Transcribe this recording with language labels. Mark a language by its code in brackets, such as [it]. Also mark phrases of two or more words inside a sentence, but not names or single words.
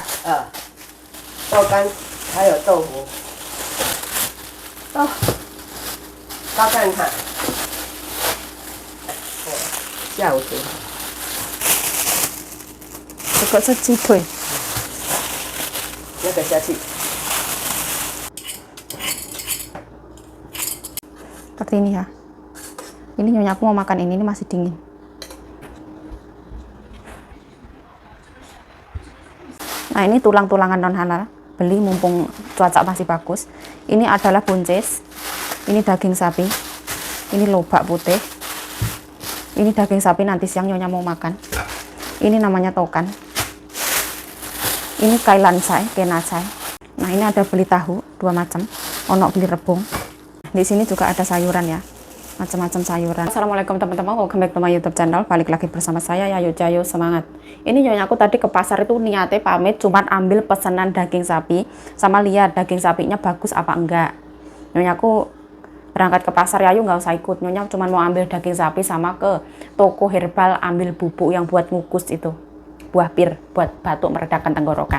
[zh] 豆干还有豆腐。高干看。下午煮。这个是鸡腿。那个下去。 [id] Seperti ini ya. Ini nyonya aku mau makan ini masih dingin. Nah ini tulang-tulangan non halal, beli mumpung cuaca masih bagus. Ini adalah buncis, ini daging sapi, ini lobak putih, ini daging sapi nanti siang nyonya mau makan. Ini namanya tokan, ini kailansai, kenasai. Nah ini ada beli tahu 2 macam, ono beli rebung. Di sini juga ada sayuran ya, macam-macam sayuran. Assalamualaikum teman-teman, [en] welcome back to my YouTube channel. [id] Balik lagi bersama saya Yayu Jayo, semangat. Ini nyonya aku tadi ke pasar itu niatnya pamit cuman ambil pesanan daging sapi sama lihat daging sapinya bagus apa enggak. Nyonya aku berangkat ke pasar, Yayu nggak usah ikut. Nyonya cuman mau ambil daging sapi sama ke toko herbal ambil bubuk yang buat ngukus itu, buah pir buat batuk meredakan tenggorokan.